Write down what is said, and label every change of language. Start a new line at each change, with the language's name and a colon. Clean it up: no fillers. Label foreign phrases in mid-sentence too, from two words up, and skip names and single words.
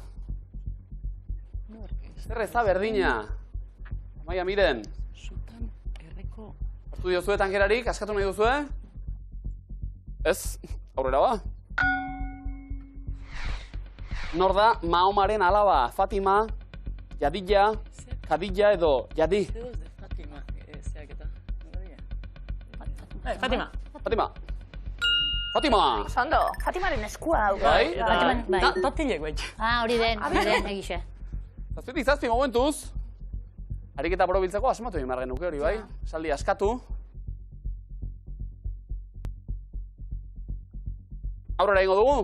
Basque: Zer ez da berdina? Amaia, miren. Hartu diozue tankerarik, askatu nahi duzue? Ez, aurrera ba. Nor da Mahomaren alaba? Fatima, Yadilla, Khadija edo Yadi? Fatima. Fatima. Fatima! Ondo. Fatimaren eskua hau. Bai? Tatilek, bai. hori den, egixe. Zazpi momentuz. Ariketa borobiltzeko asmatu egin behar genuke hori, bai? Saldi askatu. Aurrera ingo dugu?